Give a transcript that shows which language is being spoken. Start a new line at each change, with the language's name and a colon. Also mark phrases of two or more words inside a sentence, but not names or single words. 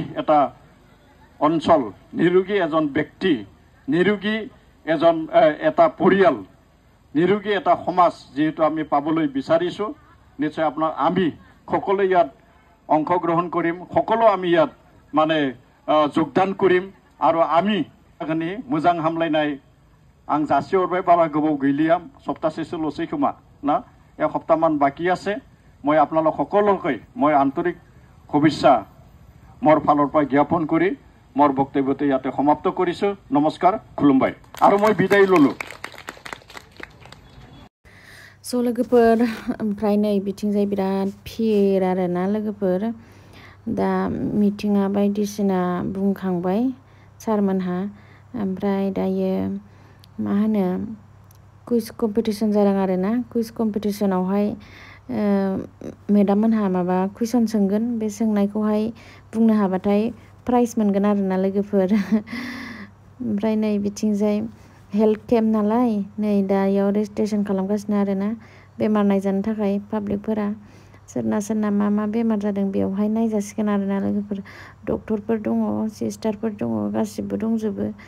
Assamese: এটা অঞ্চল নিৰোগী এজন ব্যক্তি নিৰোগী এজন এটা পৰিয়াল নিৰোগী এটা সমাজ যেহেতু আমি পাবলৈ বিচাৰিছো নিশ্চয় আপোনাৰ আমি সকলো ইয়াত অংশগ্ৰহণ কৰিম সকলো আমি ইয়াত মানে যোগদান কৰিম আৰু আমি এখানি
Bodo: मोजां हामलायनाय आं जासिहरबाय बारा गोबाव गैलिया सप्तासेसोल'सै खोमा ना एक सप्ताहमान
Assamese: बाकी আছে মই আপোনালোক সকলোকে মই আন্তৰিক শুভেচ্ছা মোৰ ফালৰ পৰা জ্ঞাপন কৰি মোৰ বক্তব্যটো ইয়াতে সমাপ্ত কৰিছো নমস্কাৰ খুলুমবাই আৰু মই বিদায় ললো
Bodo: लोगोफोर ओमफ्राय नै बिथिंजाय बिराद फिर आरोना लोगोफोर दा मिटिङा बायदिसिना बुंखांबाय सारमोनहा ओमफ्राय दायो मा होनो
English: quiz competition
Bodo: जादों आरोना
English: quiz competition
Bodo: मेडाम मोनहा माबा कुइसन सोंगोन बे सोंनायखौहाय बुंनो हाबाथाय प्राइज मोनगोन आरोना लोगोफोर ओमफ्राय नै बिथिंजाय
English: health camp
Bodo: नालाय नै दायाव रेजिस्ट्रेसन खालामगासिनो आरोना बेमार नायजानो थाखाय पाब्लिकफोरा सोरना मा बेमार जादों बेवहाय नायजासिगोन आरोना लोगोफोर डक्टरफोर दङ सिस्टारफोर दङ गासिबो दंजोबो